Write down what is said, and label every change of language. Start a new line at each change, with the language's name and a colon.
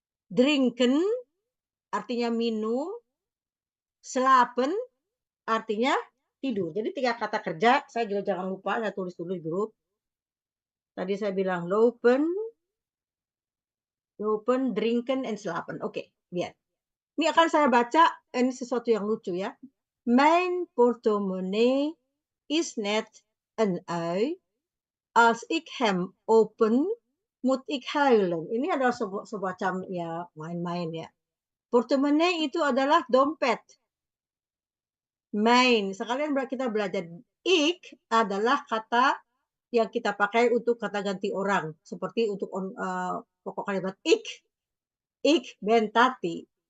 Indonesian: Drinken, artinya minum. Slapen, artinya tidur. Jadi 3 kata kerja, saya juga jangan lupa, saya tulis dulu di grup. Tadi saya bilang lopen, drinken, and slapen. Oke, lihat. Ini akan saya baca, ini sesuatu yang lucu ya.
Dutch: Mijn portemonnee is net een ui. Als ik hem open, moet ik huilen.
Indonesian: Ini adalah semacam ya main-main ya. Portemonnee itu adalah dompet. Main. Sekalian kita belajar. Ik adalah kata yang kita pakai untuk kata ganti orang. Seperti untuk pokok kalimat
Dutch: ik ben Tati.